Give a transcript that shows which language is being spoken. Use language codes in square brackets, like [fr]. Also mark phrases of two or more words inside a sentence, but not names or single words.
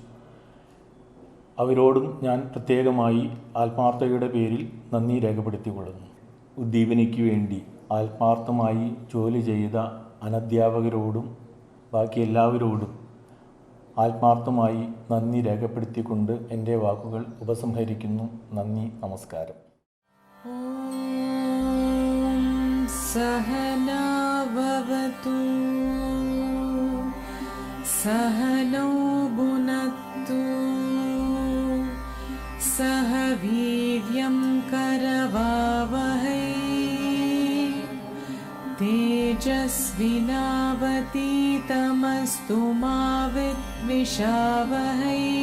[ml] അവരോടും ഞാൻ പ്രത്യേകമായി ആത്മാർത്ഥതയുടെ പേരിൽ നന്ദി രേഖപ്പെടുത്തിക്കൊള്ളുന്നു. ഉദ്ദീപനിക്ക് വേണ്ടി ആത്മാർത്ഥമായി ജോലി ചെയ്ത അനധ്യാപകരോടും ബാക്കി എല്ലാവരോടും ആത്മാർത്ഥമായി നന്ദി രേഖപ്പെടുത്തിക്കൊണ്ട് എൻ്റെ വാക്കുകൾ ഉപസംഹരിക്കുന്നു. നന്ദി, നമസ്കാരം. [sa] सहना भवतु सहनौ भुनक्तु सह वीर्यं करवावहै तेजस्विनावतीतमस्तु मा विद्विषावहै.